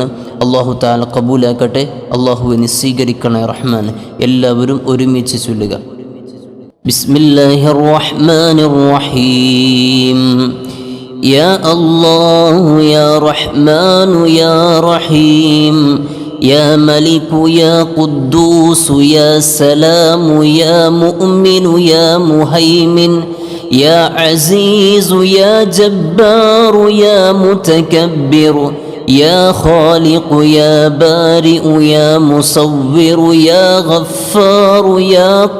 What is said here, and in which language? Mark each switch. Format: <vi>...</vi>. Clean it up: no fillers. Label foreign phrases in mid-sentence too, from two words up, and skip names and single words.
<ar>الله تعالى</ar> <ml>കബൂലാക്കട്ടെ. അള്ളാഹുവിനെ സ്വീകരിക്കണേ റഹ്മാൻ. എല്ലാവരും ഒരുമിച്ച് ചൊല്ലുക.</ml> <ar>بسم الله الرحمن الرحيم. يا الله يا رحمن يا رحيم. يا ملك يا قدوس يا سلام يا مؤمن يا مهيمن يا عزيز يا جبار يا متكبر يا خالق يا بارئ يا مصور يا غفار يا</ar>